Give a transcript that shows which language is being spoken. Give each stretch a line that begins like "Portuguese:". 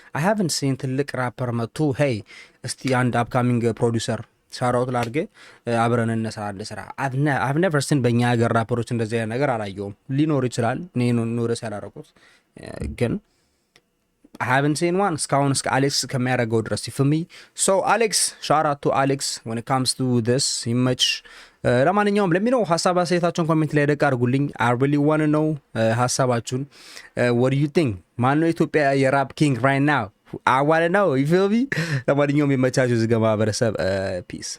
English: I haven't seen
Amharic: ትልቅ ራፐር መጥቶ hey እስቲ አንድ አፕካሚንግ ፕሮዲውሰር ሻራውት ላድርግ አብረን እንስራ
English: I've never seen
Amharic: በእኛ ሀገር ራፐሮች እንደዚህ አይነት ነገር አላየሁም። ሊኖር ይችላል እኔ ኖረስ ያላረኩት ግን
English: I haven't seen one
Amharic: እስካሁን እስከ አሌክስ ከሚያደርገው ድረስ
English: for me. So Alex, shout out to Alex when it comes to this image.
Amharic: ለማንኛውም ለሚለው ሐሳብ አስተያየታችሁን ኮሜንት ላይ ደቅ አድርጉልኝ።
English: I really want to know
Amharic: ሐሳባችሁን
English: what do you think?
Amharic: ማን ነው ኢትዮጵያ የራፕ ኪንግ
English: right now?
Amharic: አዋለ ነው ይፈልቢ። ለማንኛውም የመቻችሁ ዝገ ማህበረሰብ ፒስ